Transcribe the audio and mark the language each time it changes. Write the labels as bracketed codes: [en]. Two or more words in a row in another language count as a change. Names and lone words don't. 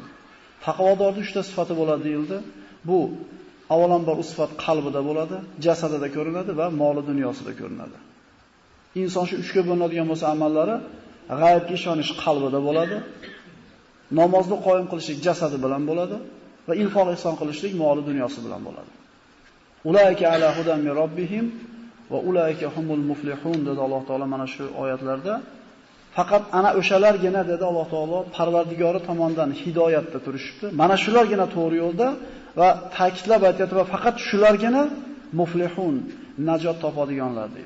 [uz] Taqvodorning 3 ta sifati bo'ladi deyildi. Bu avvalambor u sifat qalbida bo'ladi, jasadida ko'rinadi va moli dunyosida ko'rinadi. Inson shu 3 ga bo'linadigan bo'lsa amallari g'aybga ishonish qalbida bo'ladi, namozni qoyim qilishlik jasadi bilan bo'ladi va infoq ihson qilishlik moli dunyosi bilan bo'ladi. [ar] أولئك على هدى من ربهم وأولئك هم المفلحون [uz] dedi Alloh taolo mana shu oyatlarda. Faqat ana o'shalargina dedi Alloh taolo Parvardigori tomonidan hidoyatda turishibdi. Mana shulargina to'g'ri yo'lda va ta'kidlab aytayapti va faqat shulargina muflihun, najot topadiganlar deydi.